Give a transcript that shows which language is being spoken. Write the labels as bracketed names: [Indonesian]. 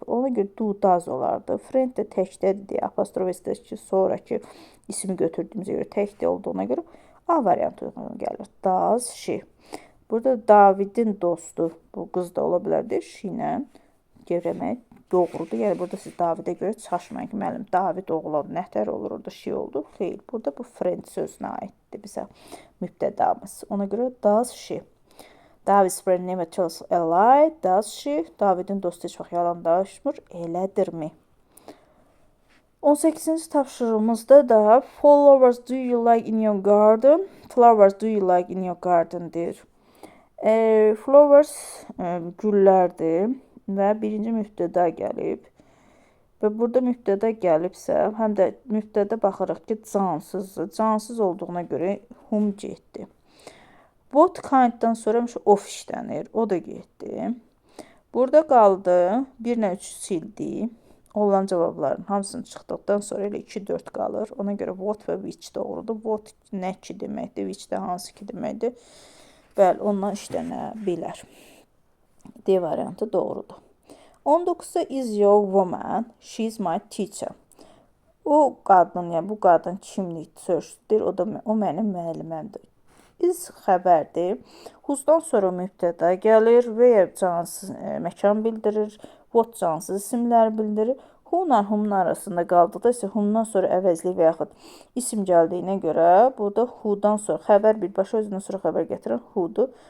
[Azerbaijani] Ona görə do, does olardı. Friend də təkdədir. Apostrof S-də ki, sonraki ismi götürdüyümüzə görə təkdə olduğuna görə A variantı uyğun gəlir. Does, she. Burada Davidin dostu, bu qız da ola bilər deyir, she ilə görmək doğrudur. Yəni, burada siz Davidə görə çaşmayın ki, müəllim, David oğlan nətər olur, orada she oldu. Xeyr, burada bu friend sözünə aiddir bizə mübtədamız. Ona görə does, she. [English] David's friend never tells a lie, does she? [Azerbaijani] Davidin dostu heç vaxt yalan danışmır, elədirmi? 18-ci tapşırığımızda da [English] flowers do you like in your garden? Flowers do you like in your garden deyir. [Azerbaijani] Flowers güllərdir və birinci mübtəda gəlib. Və burada mübtəda gəlibsə, həm də mübtəda baxırıq ki, cansızdır. Cansız olduğuna görə whom getdi. What kind-dan sonra of işlənir. O da getdi. Burada qaldı. 1-lə 3 sildi. Olan cavabların hamısını çıxdıqdan sonra elə 2-4 qalır. Ona görə what və which doğrudur. What nə ki deməkdir, which də hansı ki deməkdir. Bəli, ondan işlənə bilər. D variantı doğrudur. [English] 19-da is your woman, she's my teacher. [Azerbaijani] O qadın, yəni bu qadın kimlik sözüdür, o mənim müəlliməmdir. Is xəbərdir. Who's-dan sonra mübtəda gəlir və ya cansız məkan bildirir. What cansız isimlər bildirir. Who-la whom arasında qaldıqda isə whom-dan sonra əvəzlik və yaxud isim gəldiyinə görə burada who-dan sonra xəbər birbaşa özündən sonra xəbər gətirən who-dur.